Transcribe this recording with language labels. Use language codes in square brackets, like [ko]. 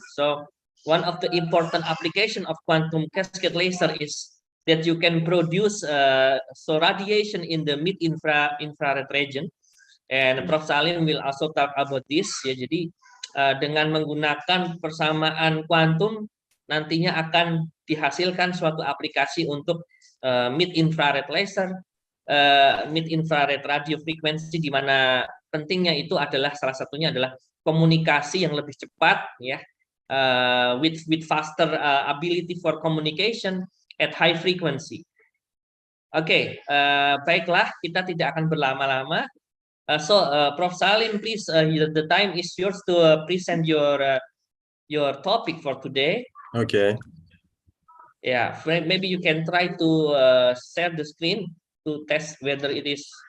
[en] So one of the important application of quantum cascade laser is that you can produce radiation in the mid infrared region, and Prof. Salim will also talk about this ya. [id] Jadi dengan menggunakan persamaan kuantum nantinya akan dihasilkan suatu aplikasi untuk mid infrared laser, mid infrared radio frequency, di mana pentingnya itu adalah salah satunya adalah komunikasi yang lebih cepat ya, [en] with faster ability for communication at high frequency. [id] Oke, baiklah, kita tidak akan berlama-lama. [en] Prof. Salim, please, the time is yours to present your topic for today. Okay. Yeah, maybe you can try to share the screen to test whether it is.